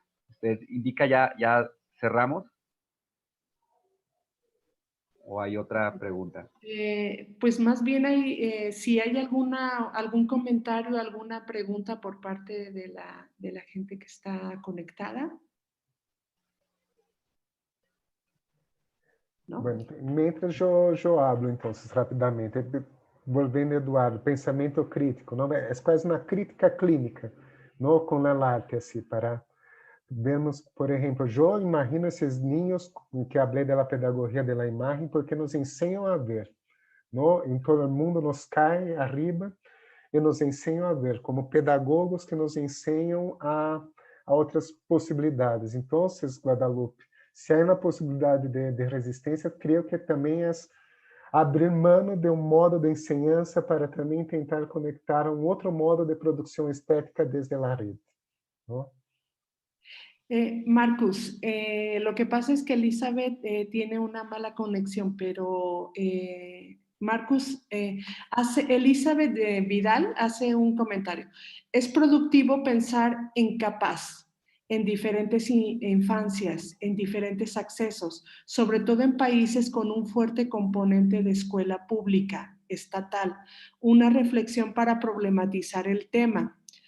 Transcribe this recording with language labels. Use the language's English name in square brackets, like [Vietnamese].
[Spanish] ¿Usted indica ya cerramos? ¿O hay otra pregunta? Pues más bien si hay algún comentario, alguna pregunta por parte de la gente que está conectada. ¿No? Bueno, mientras eu hablo, [Portuguese] então, rapidamente, volvendo, Eduardo, pensamento crítico, não é quase uma crítica clínica, não com a arte, assim, para vermos, por exemplo, eu imagino esses ninhos que falei da pedagogia da imagem, porque nos ensinam a ver, não? Em todo o mundo nos cai arriba e nos ensinam a ver, como pedagogos que nos ensinam a outras possibilidades. Então, Guadalupe, se há uma possibilidade de resistência, creio que também é abrir mão de um modo de ensinança para também tentar conectar um outro modo de produção estética desde a rede. ¿No? [Spanish] Marcus, lo que pasa es que Elizabeth tiene una mala conexión, pero Marcus, Elizabeth Vidal hace un comentario. Es productivo pensar en capaz, en diferentes infancias, en diferentes accesos, sobre todo en países con un fuerte componente de escuela pública, estatal, una reflexión para problematizar el tema.